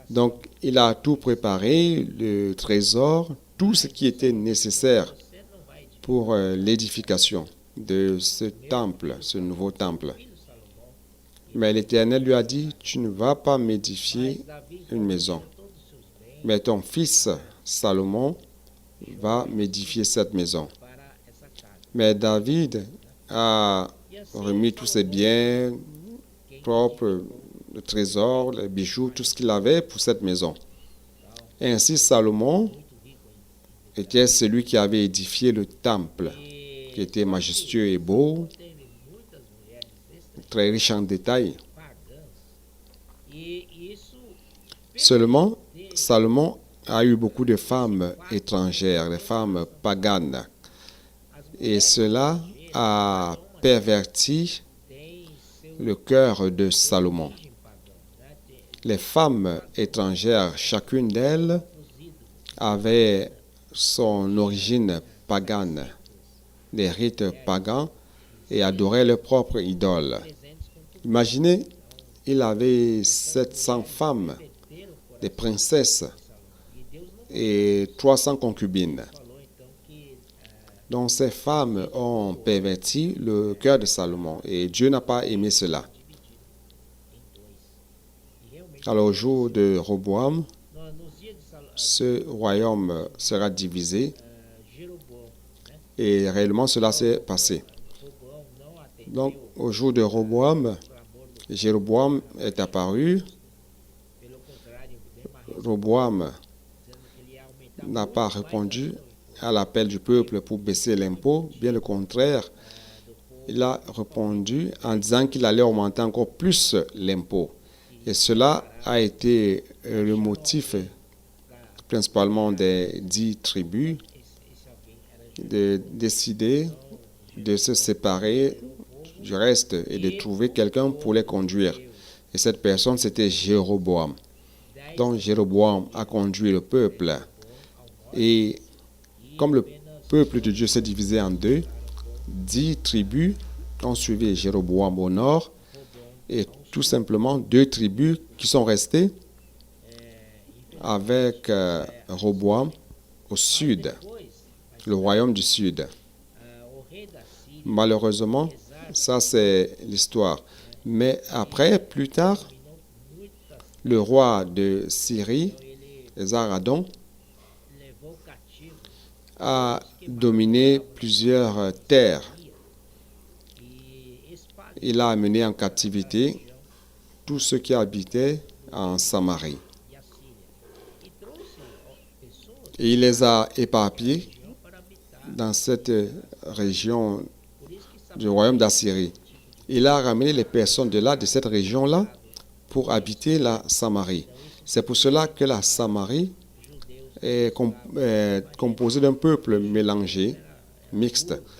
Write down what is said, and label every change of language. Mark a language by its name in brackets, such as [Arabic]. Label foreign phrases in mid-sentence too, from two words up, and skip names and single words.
[French] Donc, il a tout préparé, le trésor, tout ce qui était nécessaire [Portuguese] Você não vai edificar. [French] pour l'édification de ce temple, ce nouveau temple. [Portuguese] Filho Salomão, [French] Mais l'Éternel lui a dit, tu ne vas pas m'édifier [Portuguese] Davi [French] une maison, [Portuguese] todos os seus bens [French] mais ton fils Salomon va m'édifier cette maison. [Portuguese] para essa casa. [French] Mais David a [Portuguese] E assim, [French] remis tous ses biens propres, le trésor, les bijoux, tout ce qu'il avait pour cette maison. Et ainsi, Salomon [Portuguese] muito rico em [French] était celui qui avait édifié le temple, qui était [Portuguese] só que [French] majestueux et beau, [Portuguese] Salomão teve muitas mulheres estrangeiras, [French] très riche en détails. [Portuguese] pagãs, e isso [French] Seulement, [Portuguese] permitiu [French] Salomon a eu beaucoup de femmes étrangères, des femmes paganes. [Portuguese] as [French] Et [Portuguese] mulheres [French] cela a perverti [Portuguese] têm seu [French] le cœur de Salomon. [Portuguese] origem pagã, né? [French] Les femmes étrangères, chacune d'elles [Portuguese] Os ídolos, [French] avait son origine pagane, des rites pagans, et adorait leurs propres idoles. [Portuguese] presentes com tudo. [French] Imaginez, il avait 700 femmes, [Portuguese] Perderam o coração [French] des princesses [Portuguese] de Salomão. E Deus não [French] et 300 concubines. [Portuguese] falou então que [French] Donc ces femmes ont perverti le cœur de Salomon et Dieu n'a pas aimé cela. [Portuguese] dividido em dois. E realmente, [French] Alors au jour de Roboam, [Portuguese] nos dias de [French] ce royaume sera divisé [Portuguese] Jeroboão, né? [French] et réellement cela s'est passé. [Portuguese] Roboão não atendeu [French] Donc au jour de Roboam, [Portuguese] o clamor do [French] Jéroboam est apparu. [Portuguese] pelo contrário, deu uma resposta [French] Roboam [Portuguese] dizendo que ele ia aumentar [French] n'a [Portuguese] muito [French] pas [Portuguese] mais [French] répondu [Portuguese] ainda [French] à l'appel du peuple pour baisser l'impôt. Bien le contraire, [Portuguese] do povo. [French] il a répondu en disant qu'il allait augmenter encore plus l'impôt. Et cela a été le motif principalement des 10 tribus [Portuguese] Esse alguém era [French] de décider de se séparer du reste et de trouver quelqu'un pour les conduire. Et cette personne, c'était Jéroboam. Donc Jéroboam a conduit le peuple. Et comme le peuple de Dieu s'est divisé en deux, 10 tribus ont suivi Jéroboam au nord et tout simplement 2 tribus qui sont restées avec Roboam au sud, [Portuguese] depois, [French] le royaume du sud. [Portuguese] o rei da Síria, [French] Malheureusement, ça c'est l'histoire. Mais après, plus tard, [Portuguese] dominou muitas, [French] le roi de Syrie, [Portuguese] ele Zaradon, levou cativo [French] a dominé plusieurs terres. [Portuguese] e espalhou [French] Il a amené en captivité tous ceux qui habitaient en Samarie. [Portuguese] e a Síria e trouxe pessoas [French] Et il les a éparpillés [Portuguese] para habitar. [French] dans cette région [Portuguese] Por isso que [French] du royaume d'Assyrie. Il a ramené les personnes de là, de cette région-là, pour habiter la Samarie. C'est pour cela que la Samarie est composée d'un peuple mélangé, mixte.